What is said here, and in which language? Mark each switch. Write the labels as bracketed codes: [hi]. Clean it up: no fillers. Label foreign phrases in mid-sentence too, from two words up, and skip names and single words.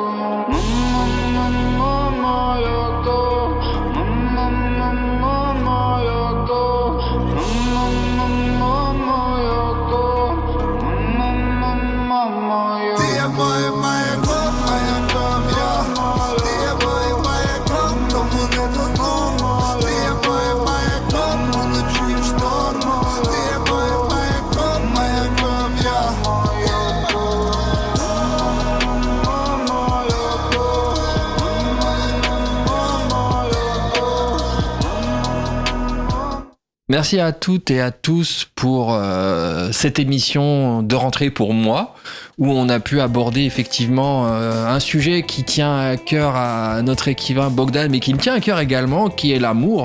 [uk] Ти є моїм маяком я. Ти є моїм маяком, тому не тону. Ти є моїм маяком уночі в шторм. Ти є моїм маяком я. [fr] Merci à toutes et à tous pour cette émission de rentrée pour moi, où on a pu aborder effectivement un sujet qui tient à cœur à notre écrivain Bogdan, mais qui me tient à cœur également, qui est l'amour.